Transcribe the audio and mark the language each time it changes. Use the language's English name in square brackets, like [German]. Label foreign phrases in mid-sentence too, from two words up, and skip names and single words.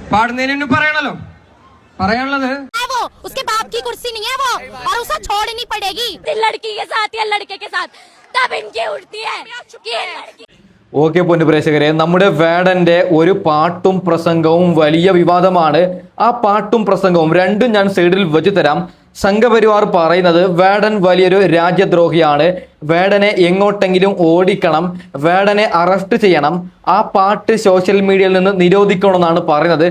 [Malayalam] പാടുന്നതിന് പറയണല്ലോ പറയാനുള്ളത് [Hindi] वो उसके बाप की कुर्सी नहीं है वो और उसे छोड़नी पड़ेगी लड़की के साथ या लड़के के साथ तब इनकी उठती है [Malayalam] ഓക്കെ പൊന്നു പ്രേക്ഷകരെ, നമ്മുടെ വേടന്റെ ഒരു പാട്ടും പ്രസംഗവും വലിയ വിവാദമാണ്. ആ പാട്ടും പ്രസംഗവും രണ്ടും ഞാൻ സൈഡിൽ വെച്ച് തരാം. സംഘപരിവാർ പറയുന്നത് വേടൻ വലിയൊരു രാജ്യദ്രോഹിയാണ്, വേടനെ എങ്ങോട്ടെങ്കിലും ഓടിക്കണം, വേടനെ അറസ്റ്റ് ചെയ്യണം, ആ പാട്ട് സോഷ്യൽ മീഡിയയിൽ നിന്ന് നിരോധിക്കണമെന്നാണ് പറയുന്നത്.